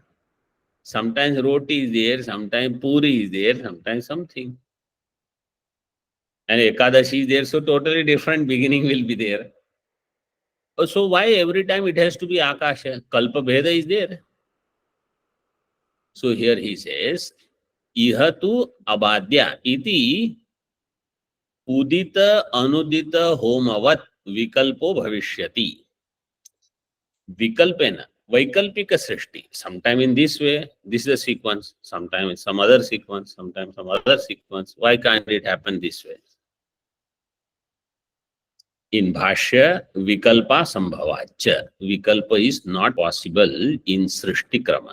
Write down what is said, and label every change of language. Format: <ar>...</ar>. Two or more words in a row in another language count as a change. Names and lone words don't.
<en>Sometimes roti is there, sometimes puri is there, sometimes something. And Ekadashi is there, so totally different beginning will be there. So why every time it has to be Akasha?</en> <sa>Kalpa Bheda</sa> <en>is there. So here he says,</en> <sa>Ihatu abadya iti udita anudita homavat vikalpo bhavishyati. Vikalpena, Vaikalpika Srishti.</sa> <en>Sometime in this way, this is a sequence. Sometime in some other sequence, sometimes some other sequence. Why can't it happen this way?</en> <sa>In Bhashya, Vikalpa Sambhavacha.</sa> <en>Vikalpa is not possible in</en> <sa>Srishti Krama.</sa>